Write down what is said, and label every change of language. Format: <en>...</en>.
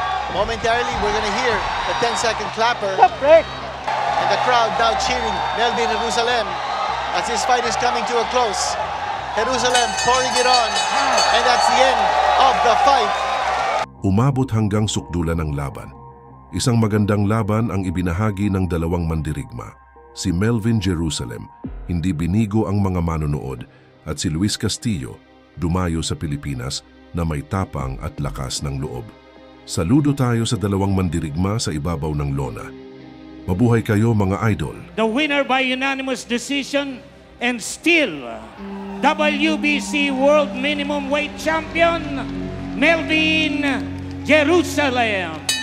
<en>Momentarily, we're going to hear the 10-second clapper. And the crowd now cheering Melvin Jerusalem as his fight is coming to a close. Jerusalem pouring it on. And that's the end of the fight.</en> <tl>Umabot hanggang sukdulan ng laban. Isang magandang laban ang ibinahagi ng dalawang mandirigma. Si Melvin Jerusalem, hindi binigo ang mga manonood, at si Luis Castillo, dumayo sa Pilipinas na may tapang at lakas ng loob. Saludo tayo sa dalawang mandirigma sa ibabaw ng lona. Mabuhay kayo mga idol.</tl> <en>The winner by unanimous decision and still WBC World Minimum Weight Champion, Melvin Jerusalem.</en>